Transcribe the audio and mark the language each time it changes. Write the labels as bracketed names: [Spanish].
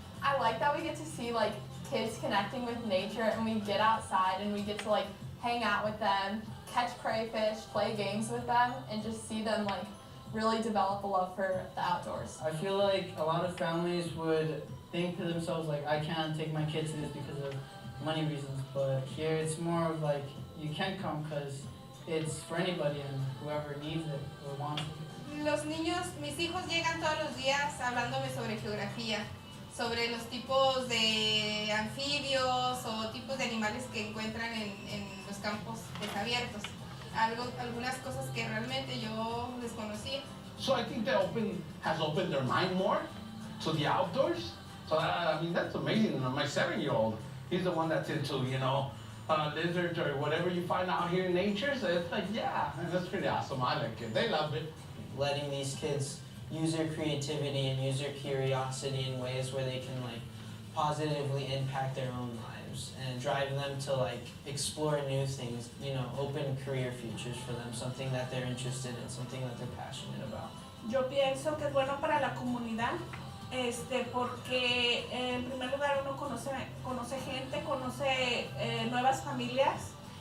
[English] I like that we get to see like kids connecting with nature, and we get outside and we get to like hang out with them, catch crayfish, play games with them, and just see them like really develop a love for the outdoors. I feel like a lot of families would think to themselves like, I can't take my kids to this because of money reasons, but here it's more of like, you can come because it's for anybody and whoever needs it or wants it. [Spanish] Los niños, mis hijos llegan todos los días hablándome sobre geografía, sobre los tipos de anfibios o tipos de animales que encuentran en los campos desabiertos. Algunas cosas que realmente yo desconocía. [English] So I think that has opened their mind more to the outdoors. So I mean, that's amazing. My 7-year-old, he's the one that's into, lizards or whatever you find out here in nature. So it's like, yeah, and that's pretty awesome. I like it. They love it. Letting these kids use their creativity and use their curiosity in ways where they can like positively impact their own lives and drive them to like explore new things, open career futures for them, something that they're interested in, something that they're passionate about. [Spanish] Yo pienso que es bueno para la comunidad, porque en primer lugar uno conoce gente, conoce nuevas familias.